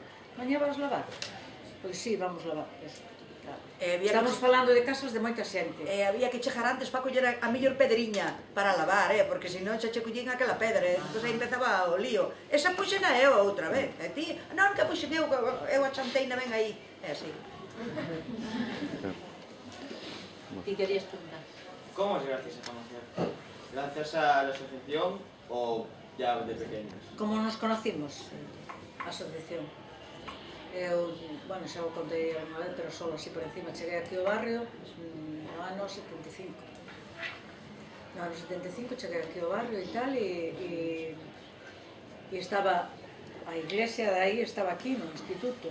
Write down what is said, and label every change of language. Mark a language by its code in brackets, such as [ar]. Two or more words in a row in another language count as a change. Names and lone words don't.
[gl] Mañá vas lavar? Pois sí, vamos lavar. Eso, claro. Estamos falando de casas de moita xente. Había que chegar antes para coller a mellor pedriña para lavar, porque senón xa che collín aquela pedra, entón aí empezaba o lío. Esa puxena eu outra vez, e ti, non, que puxen eu a chanteina ben aí. É así. [es] ¿Y querías preguntar? ¿Cómo os llegasteis a conocer? ¿Gracias a la asociación o ya de pequeños? Como nos conocimos, a asociación. [gl] Eu, bueno, xa o contei unha vez, pero só así por encima. Cheguei aquí ao barrio no ano 75. No ano 75 cheguei aquí ao barrio e tal, e estaba a iglesia de aí, estaba aquí no instituto.